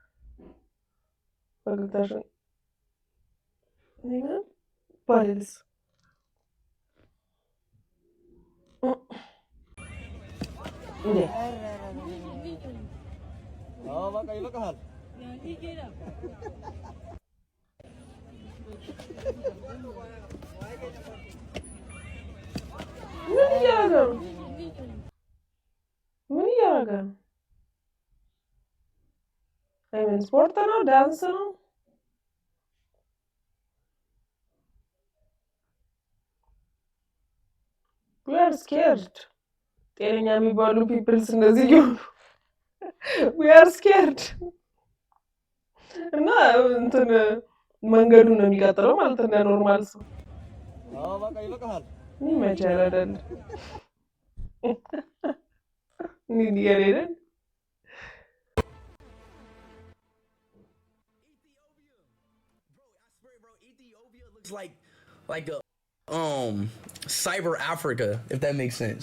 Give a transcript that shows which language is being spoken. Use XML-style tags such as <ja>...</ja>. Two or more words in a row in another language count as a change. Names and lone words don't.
<am>ፈገግታሽን ባልልስ እንዴ በቃ ይበቃሃል። ምን እያደረገ ነው? ስፖርት ነው? ዳንስ ነው?</am> <en>we are scared።</en> <am>ጤነኛ የሚባሉ ፒፕልስ እንደዚህ ይሆኑ።</am> <en>we are scared</en> <am>እና እንትን መንገዱን ነው የሚቀጥለው ማለት እንደ ኖርማል ሰው። በቃ ይበቃሃል። ይመቻል አይደል?</am> <en>like a cyber Africa, if that makes sense.</en>